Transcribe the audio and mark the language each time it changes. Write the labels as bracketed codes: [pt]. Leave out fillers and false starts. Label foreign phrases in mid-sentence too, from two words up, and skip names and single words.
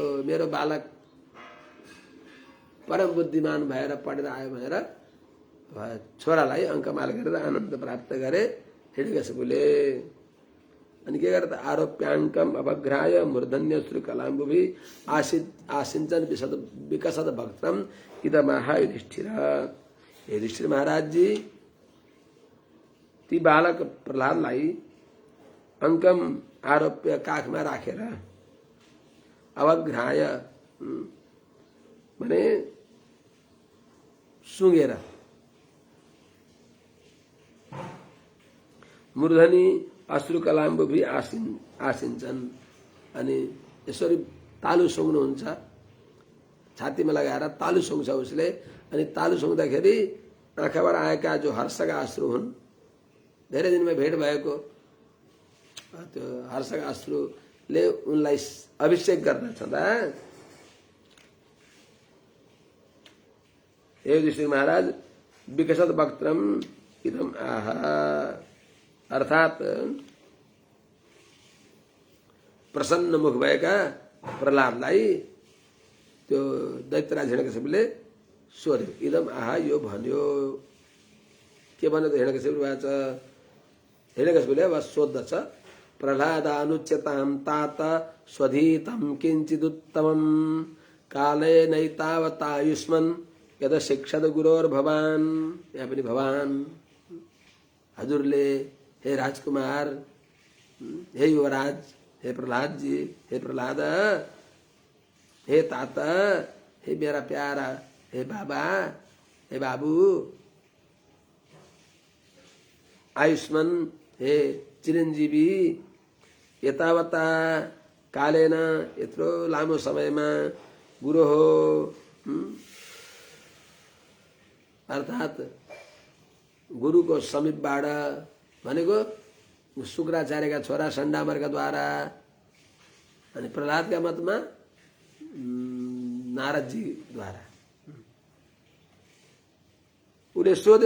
[ne] मेरो बालक परम बुद्धिमान भएर पढेर आयो भनेर छोरालाई अङ्कमाल गरेर आनन्द प्राप्त गरे हिरण्यकशिपुले। अनि के गर्दा [sa] आरोप्याङ्कम अवघ्राय मूर्धन्य श्री कलाम्बुभि आसिञ्चन विकसत भक्तम इदमाह युधिष्ठिर। [ne] युधिष्ठिर महाराज जी ती बालक प्रहलादलाई [sa] अङ्कम आरोप्य [ne] काखमा राखेर अवघ्राय भने सुँगेर [sa] मूर्धनी अश्रु कलाम्बुभि आसिन्छन् [ne] अनि यसरी तालु सुँग्नुहुन्छ, छातीमा लगाएर तालु सुँग्छ उसले। अनि तालु सुँग्दाखेरि आँखाबाट आएका जो हर्षका अश्रु हुन्, धेरै दिनमा भेट भएको त्यो हर्षका अश्रुले उनलाई अभिषेक गर्दछ। हे युधिष्ठिर महाराज [sa] विकसत वक्त्रम इदम आह [ne] अर्थात प्रसन्न मुख भएका प्रहलादलाई त्यो दैत्यराज हिरण्यकशिपुले सोध्यो। [sa] इदम आह [ne] यो भन्यो। के भन्यो त हिरण्यकशिपुले भएछ? हिरण्यकशिपुले अब सोद्धछ [sa] प्रहलादानुच्यतां तात स्वधीतं किञ्चिदुत्तमं काले नैतावतायुष्मन् यद शिक्षद गुरोर्भवान्। [ne] यहाँ पनि भवान् हजुरले, हे राजकुमार, हे युवराज, हे प्रहलाद जी, हे प्रहलाद, हे तात, हे मेरा प्यारा, हे बाबा, हे बाबू, आयुष्मान, हे चिरञ्जीवी, [sa] यतावता कालेन [ne] यत्रो लामो समयमा गुरु हो अर्थात गुरुको समीपबाट भनेको शुक्राचार्यका छोरा सण्डामर्कद्वारा अनि प्रहलादका मतमा नारदजीद्वारा उसले सोध्यो।